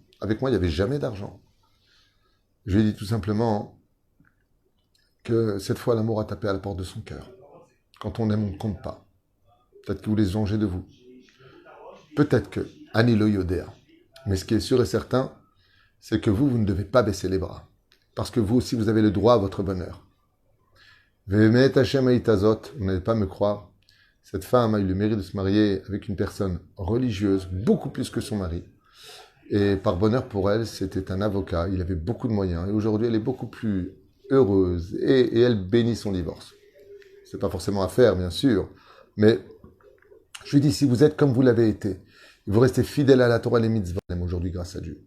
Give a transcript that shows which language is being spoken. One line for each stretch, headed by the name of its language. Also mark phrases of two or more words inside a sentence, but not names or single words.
French: Avec moi, il n'y avait jamais d'argent. Je lui ai dit tout simplement que cette fois, l'amour a tapé à la porte de son cœur. Quand on aime, on ne compte pas. Peut-être que vous les vengez de vous. Peut-être que
Hebrew: אני לא יודע.
French: Mais ce qui est sûr et certain, c'est que vous ne devez pas baisser les bras. Parce que vous aussi, vous avez le droit à votre bonheur. Ve'emet Hashem ha'itazot, vous n'allez pas me croire. Cette femme a eu le mérite de se marier avec une personne religieuse, beaucoup plus que son mari. Et par bonheur pour elle, c'était un avocat, il avait beaucoup de moyens. Et aujourd'hui, elle est beaucoup plus heureuse et elle bénit son divorce. C'est pas forcément à faire, bien sûr. Mais je lui dis, si vous êtes comme vous l'avez été, vous restez fidèle à la Torah et les mitzvot, même aujourd'hui grâce à Dieu.